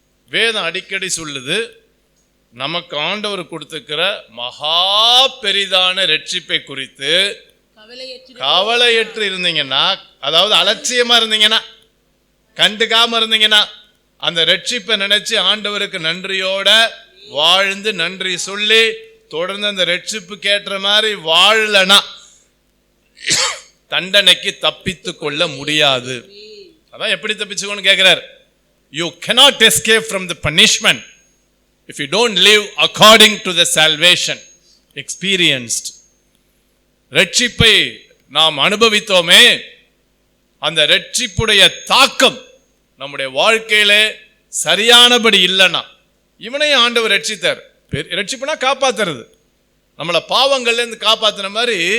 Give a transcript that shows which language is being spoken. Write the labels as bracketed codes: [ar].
[ta] வேதம் அடிக்கடி சொல்லுது, நமக்கு ஆண்டவர் கொடுத்துக்கிற மகா பெரிதான ரட்சிப்பை குறித்து கவலையற்று இருந்தீங்கன்னா, அதாவது அலட்சியமா இருந்தீங்கன்னா, கண்டுக்காம இருந்தீங்கன்னா, அந்த ரட்சிப்பை நினைச்சு ஆண்டவருக்கு நன்றியோட வாழ்ந்து நன்றி சொல்லி தொடர்ந்து அந்த ரட்சிப்புக்கு ஏற்ற மாதிரி வாழலனா தண்டனைக்கு தப்பித்து கொள்ள முடியாது. அதான் எப்படி தப்பிச்சுக்கோன்னு கேட்கிறார். [en] You cannot escape from the punishment if you don't live according to the salvation experienced. [ta] ரட்சிப்பை நாம் அனுபவித்தோமே, அந்த ரட்சிப்புடைய தாக்கம் நம்முடைய வாழ்க்கையிலே சரியானபடி இல்லைன்னா, இவனையும் ஆண்டவர் ரட்சித்தார். ரட்சிப்புனா காப்பாத்துறது, நம்மளை பாவங்கள்ல இருந்து காப்பாத்துன மாதிரி.